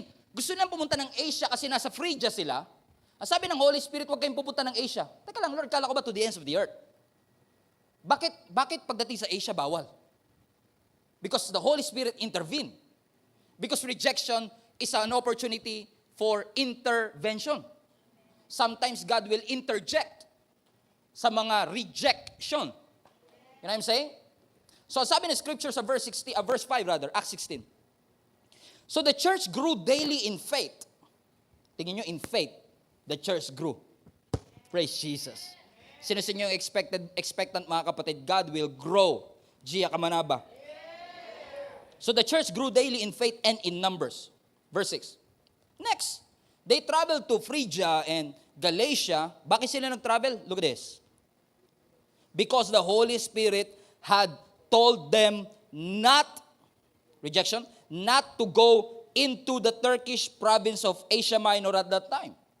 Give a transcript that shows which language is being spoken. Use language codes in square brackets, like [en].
[tl] Gusto nilang pumunta ng Asia kasi nasa Phrygia sila. Ang sabi ng Holy Spirit, wag kayong pupunta ng Asia. Teka lang, Lord, kala ko ba [en] to the ends of the earth? [tl] Bakit pagdating sa Asia, bawal? [en] Because the Holy Spirit intervened. Because rejection is an opportunity for intervention. Sometimes God will interject [tl] sa mga rejection. [en] You know what I'm saying? [tl] So sabi ng [en] scripture sa verse 5 rather, Acts 16. So the church grew daily in faith. [tl] Tingin nyo, [en] in faith, the church grew. Praise Jesus. [tl] Sino sa inyo expectant mga kapatid? [en] God will grow. Gia Kamanaba. So the church grew daily in faith and in numbers. Verse 6. Next, they traveled to Phrygia and Galatia. [tl] Bakit sila nag-travel? [en] Look at this. Because the Holy Spirit had told them not to go into the Turkish province of Asia Minor at that time.